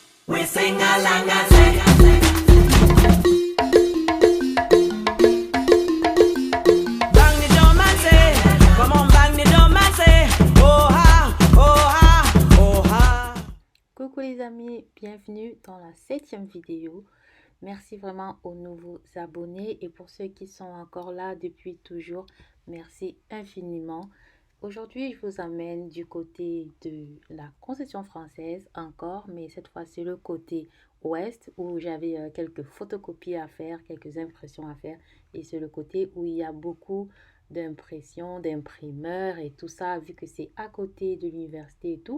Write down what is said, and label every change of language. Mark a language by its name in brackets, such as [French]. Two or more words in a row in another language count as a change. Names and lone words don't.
[English] We sing along and say, bang the drum and say, come on, bang the drum and say, oh ha, oh ha, oh ha. [French] Coucou les amis, bienvenue dans la 7e vidéo. Merci vraiment aux nouveaux abonnés et pour ceux qui sont encore là depuis toujours, merci infiniment. Aujourd'hui, je vous amène du côté de la Concession française encore, mais cette fois c'est le côté ouest où j'avais quelques photocopies à faire, quelques impressions à faire, et c'est le côté où il y a beaucoup d'impressions, d'imprimeurs et tout ça, vu que c'est à côté de l'université et tout.